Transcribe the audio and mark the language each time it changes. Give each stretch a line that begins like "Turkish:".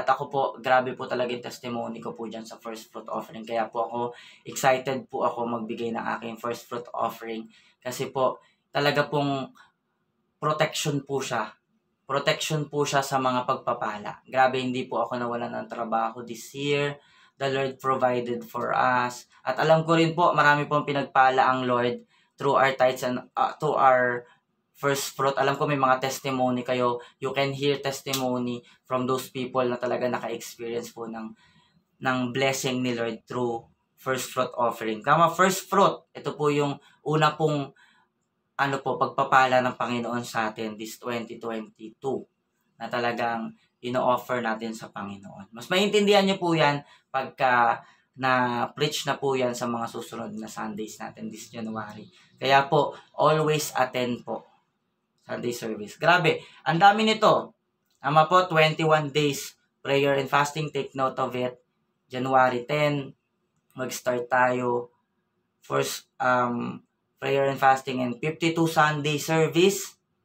Filipino: At ako po, grabe po talaga yung testimony ko po dyan sa first fruit offering. Kaya po ako, excited po ako magbigay ng aking first fruit offering. Kasi po, talaga pong protection po siya. Protection po siya sa mga pagpapala. Grabe, hindi po ako nawalan ng trabaho
English: this year. The Lord provided for us.
Filipino: At alam ko rin po, marami pong pinagpala ang Lord through our tithes and to our first fruit. Alam ko may mga testimony kayo.
English: You can hear testimony from those people
Filipino: na talaga naka-experience po ng blessing ni Lord
English: through first fruit offering.
Filipino: Kama first fruit, ito po yung una pong pagpapala ng Panginoon sa atin this 2022 na talagang ino-offer natin sa Panginoon. Mas maintindihan niyo po yan pagka na-preach na po yan sa mga susunod na Sundays natin this January. Kaya po, always attend po Sunday service. Grabe, ang dami nito. Ama po, 21 days prayer and fasting.
English: Take note of it. January 10,
Filipino: mag-start tayo.
English: First, prayer and fasting and 52 Sunday service.